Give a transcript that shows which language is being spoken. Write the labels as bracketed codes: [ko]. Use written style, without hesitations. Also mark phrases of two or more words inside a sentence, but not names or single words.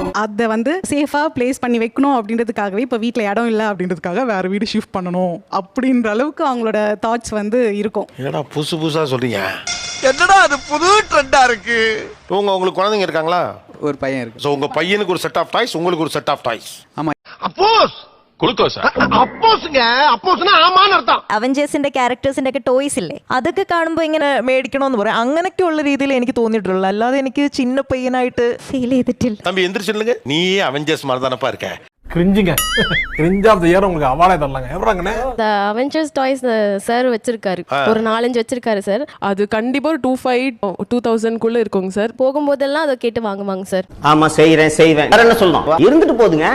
[ta] அதை வந்து சேஃபா பிளேஸ் பண்ணி வைக்கணும் அப்படின்றதுக்காகவே இப்போ வீட்டில் இடம் இல்லை அப்படின்றதுக்காக வேற வீடு ஷிஃப்ட் பண்ணணும் அப்படின்ற அளவுக்கு அவங்களோட தாட்ஸ் வந்து இருக்கும். என்னடா புதுசா சொல்றீங்க? என்னடா அது புது ட்ரெண்டா இருக்கு. உங்களுக்கு குழந்தைங்க இருக்காங்களா? ஒரு பையன் இருக்கு. சோ உங்க பையனுக்கு ஒரு [en] set of toys, [ta] உங்களுக்கு ஒரு [en] set of toys. [ta] ஆமா. [ml] அப்போஸ் അപ്പോസുങ്ക അപ്പോസിന് ആമാന്ന് അർത്ഥം. അവഞ്ചേഴ്സിന്റെ ക്യാരക്ടേഴ്സിന്റെ ഒക്കെ ടോയ്സ് ഇല്ലേ, അതൊക്കെ കാണുമ്പോൾ ഇങ്ങനെ മേടിക്കണമെന്ന് പറയാം. അങ്ങനെയൊക്കെയുള്ള രീതിയിൽ എനിക്ക് തോന്നിയിട്ടുള്ളൂ, അല്ലാതെ എനിക്ക് ചിന്ന പയ്യനായിട്ട് ഫീൽ ചെയ്തിട്ടില്ല. [ta] தம்பி எந்திரிச்சிடுங்க, நீயே அவெஞ்சர்ஸ் மாதிரி தானப்பா இருக்க. கிரிஞ்சிங்க [en] cringe of the year [ta] உங்களுக்கு அவார்டே தரலாங்க. எவராங்கண்ணே? இந்த அவெஞ்சர்ஸ் டாய்ஸ் சார் வச்சிருக்காரு, ஒரு 4-5 வச்சிருக்காரு சார். அது கண்டிப்பா 2500-2000 குள்ள இருக்குங்க சார். போகும்போதெல்லாம் அதை கேட்டு வாங்குவாங்க சார். ஆமா செய்வேன் வேற என்ன சொல்லணும், இருந்துட்டு போதுங்க.